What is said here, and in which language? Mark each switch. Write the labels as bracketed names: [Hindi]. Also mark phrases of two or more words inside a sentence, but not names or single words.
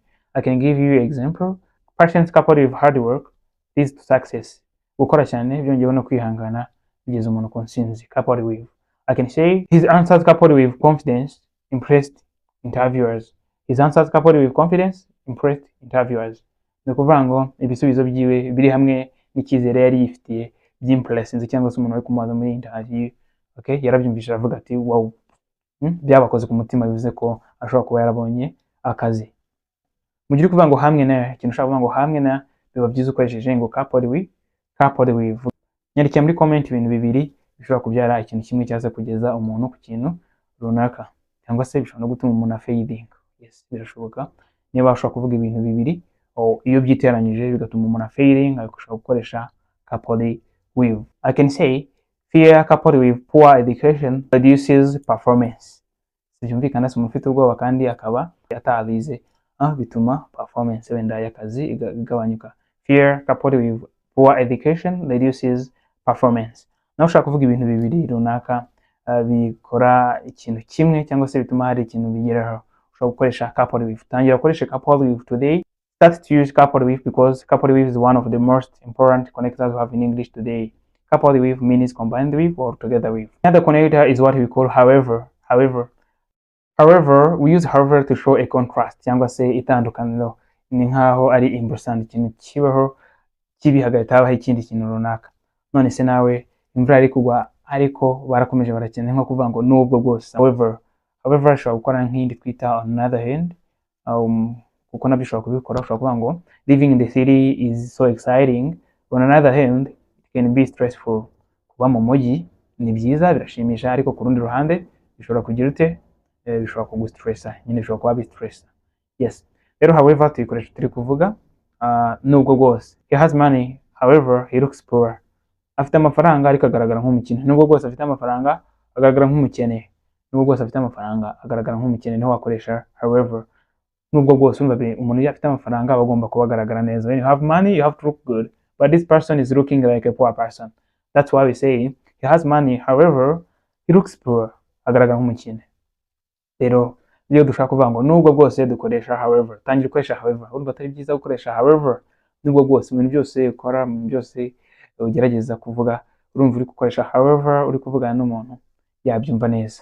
[English] I can give you an example. Patience coupled with hard work leads to success. [Kinyarwanda] Gukora cyane byongeyeho no kwihangana bigeza umuntu ku ntsinzi. [English] Coupled weave. I can say his answers coupled with confidence impressed interviewers. His answers coupled with confidence impressed interviewers. [Kinyarwanda] Ni ukuvuga ngo ibisubizo byiwe biri hamwe n'icyizere yari yifitiye by'impressinze cyangwa se umuntu ari kumubaza muri interview. Okay, yarabyumvise aravuga ati wow, byabakoze ku mutima, bivuze ko ashobora kuba yarabonye akazi. Mu gihe uri kuvuga ngo hamwe na, ikintu ushaka kuvuga ngo hamwe na, biba byiza ukoresheje ngo [English] coupled with. [Kinyarwanda] Coupled with. Nyandikira muri comment ibintu bibiri bishobora kubyara ikintu kimwe cyaza kugeza umuntu ku kintu runaka, cyangwa se bishobora no gutuma umuntu fading. Yes, birashoboka. Niba ushobora kuvuga ibintu bibiri iyo byiteranyije bigatuma umuntu failing, ushobora gukoresha [English] coupled with. I can say fear coupled with poor education reduces performance. [Kinyarwanda] Byumvikana se umuntu ufite ubwoba kandi akaba atarize, bituma performance wenda y'akazi igabanyuka. [English] Fear coupled with poor education reduces performance. [Kinyarwanda] Nawe ushaka kuvuga ibintu bibiri runaka bikora ikintu kimwe cyangwa se bituma hari ikintu bigeraho, ushobora gukoresha [English] coupled with. [Kinyarwanda] Tangira ukoreshe [English] coupled with today. Start to use coupled with because coupled with is one of the most important connectors we have in English today. Coupled with means combined with or together with. Another connector is what we call however. However, we use however to show a contrast [Kinyarwanda] cyangwa se itandukaniro. Ni nkaho ari imbusane, ikintu kibaho kibi hagati habaho ikindi kintu runaka. None se nawe imvura ari kugwa ariko barakomeje barakina, nko kuvuga ngo nubwo bwose. However ushobora gukora nk'indi twita [English] on another hand, [Kinyarwanda] kuko nabyo ushobora kubikora. Ushobora kuvuga ngo [English] living in the city is so exciting, on another hand it can be stressful. [Kinyarwanda] Kuba mu mujyi ni byiza birashimisha, ariko ku rundi ruhande bishobora kugira ute, bishobora kugustressa, nyine bishobora kuba bistressa. Yes, rero however tuyikoresha turi kuvuga nubwo bwose. [English] He has money, however he looks poor. [Kinyarwanda] Afite amafaranga ariko agaragara nk'umukene. Nubwo bwose afite amafaranga agaragara nk'umukene. Nubwo bwose afite amafaranga agaragara nk'umukene, niho wakoresha however. Nubwo bwose umuntu iyo afite amafaranga agomba kuba agaragara neza. [English] When you have money you have to look good, but this person is looking like a poor person. That's why we say he has money, however he looks poor. [Kinyarwanda] Agaragara nk'umukene. Rero iyo dushaka kuvuga ngo nubwo bwose dukoresha however. Tangira ukoresha however. Urumva atari byiza gukoresha however nubwo bwose. Ibintu byose ukora, byose ugerageza kuvuga, urumva uri gukoresha however uri kuvugana n'umuntu yabyumva neza.